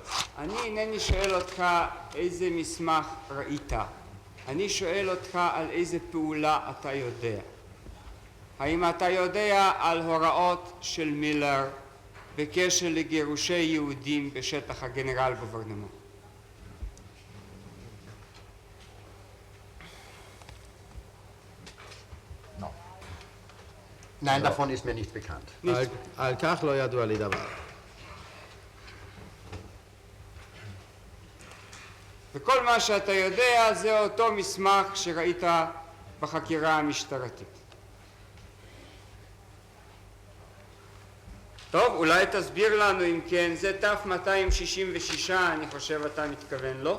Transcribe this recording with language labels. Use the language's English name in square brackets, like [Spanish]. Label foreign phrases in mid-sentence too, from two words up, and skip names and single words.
[Hebrew] אני אינני שואל אותך איזה מסמך ראית. אני שואל אותך על איזה פעולה אתה יודע. האם אתה יודע על הוראות של מילר בקשר לגירושי יהודים בשטח הגנרל גוברנמנט? [German] Nein, davon ist mir nicht bekannt. [Hebrew] על כך לא ידוע לי דבר. וכל מה שאתה יודע זה אותו מסמך שראית בחקירה המשטרתית. טוב, אולי תסביר לנו אם כן, זה תף 266, אני חושב אתה מתכוון לו.